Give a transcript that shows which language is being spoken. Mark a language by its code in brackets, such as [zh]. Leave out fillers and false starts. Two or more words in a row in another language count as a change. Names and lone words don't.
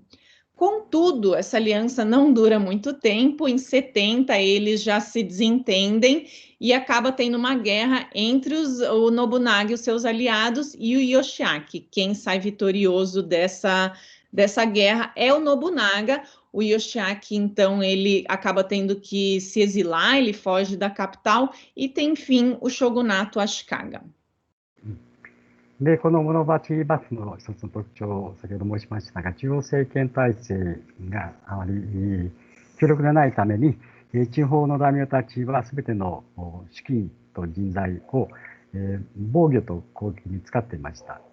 [pt] Contudo, essa aliança não dura muito tempo, em 70 eles já se desentendem e acaba tendo uma guerra entre o Nobunaga e os seus aliados e o Yoshiaki. Quem sai vitorioso dessa guerra é o Nobunaga. O Yoshiaki, então, ele acaba tendo que se exilar, ele foge da capital e tem fim o shogunato Ashikaga. [ja] で、この室町幕府の一つの特徴、先ほど申しましたが、中央政権体制があまり強力でないために、地方の大名たちは全ての資金と人材を防御と攻撃に使っていました。